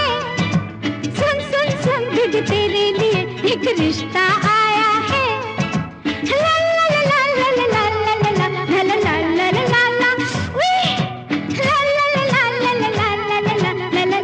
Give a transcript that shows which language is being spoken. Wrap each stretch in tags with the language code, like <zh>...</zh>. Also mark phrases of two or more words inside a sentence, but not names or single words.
<hi>सुन सुन सुन दीदी तेरे लिए एक रिश्ता आया है। ला ला ला ला ला ला ला ला ला ला ला ला ला ला ला उई ला ला ला ला ला ला ला ला ला ला ला।</hi>